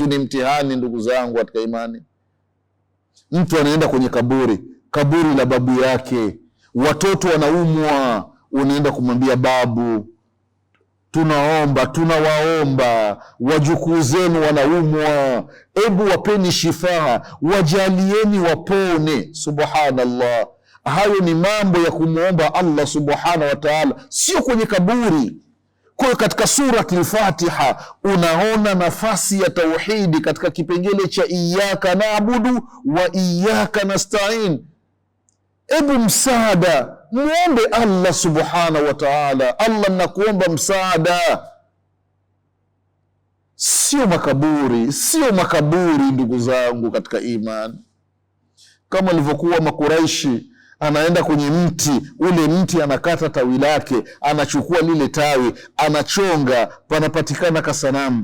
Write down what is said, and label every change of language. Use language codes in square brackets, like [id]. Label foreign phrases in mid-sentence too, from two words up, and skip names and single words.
[sw] Ni mtihani ndugu zangu katika imani. Mtu anaenda kwenye kaburi la babu yake, watoto wanaumwa, unaenda kumwambia babu, tunawaomba wajukuu zenu wanaumwa, ebu wapeni shifaa, wajalieni wapone. Subhanallah, hayo ni mambo ya kumwomba Allah [ar] سبحانه وتعالى, [sw] sio kwenye kaburi. Kwa katika surati al-Fatiha unaona nafasi ya tauhidi katika kipengele cha [ar] إياك نعبد وإياك نستعين. [sw] Ebu msaada, muombe Allah [ar] سبحانه وتعالى. [sw] Allah, nakuomba msaada. Sio makaburi ndugu zangu katika iman. Kama alivyokuwa Makuraishi, anaenda kwenye mti, ule mti anakata tawi lake, anachukua lile tawi, anachonga, panapatikana kasanamu.